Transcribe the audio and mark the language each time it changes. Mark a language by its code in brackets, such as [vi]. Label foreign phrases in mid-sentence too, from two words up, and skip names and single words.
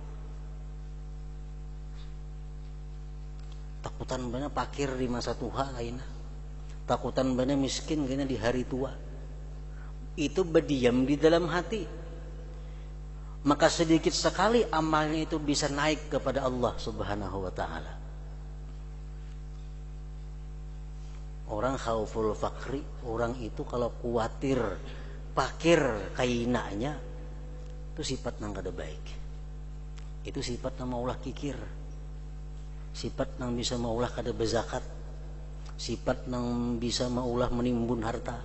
[bjn] Takutan bana fakir di masa tua lainnya, takutan bana miskin kayaknya di hari tua. [id] Itu berdiam di dalam hati, maka sedikit sekali amalnya itu bisa naik kepada [ar] Allah Subhanahu wa ta'ala. [bjn] Orang [ar] khauful fakri, [bjn] orang itu kalau khawatir fakir kainanya, itu sifat nang kada baik. Itu sifat nang maulah kikir, sifat nang bisa maulah kada bezakat, sifat nang bisa maulah menimbun harta.